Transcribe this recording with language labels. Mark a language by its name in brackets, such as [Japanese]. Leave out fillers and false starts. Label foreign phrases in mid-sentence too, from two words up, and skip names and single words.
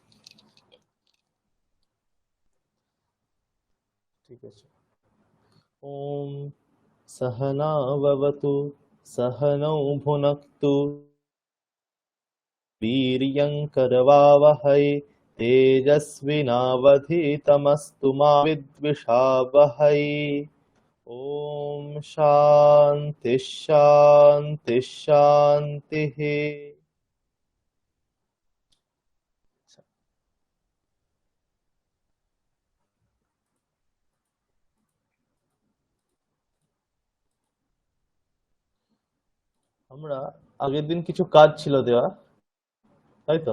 [Bangla] ঠিক আছে। [Sanskrit] ওম सहना भवतु, सहनौ भुनक्तु, वीर्यं करवावहै, तेजस्विनावधीतमस्तु मा विद्विषावहै। ओम शांति शांति शांति। [Bangla] আমরা আগের দিন কিছু কাজ ছিল দেওয়া, তাই তো?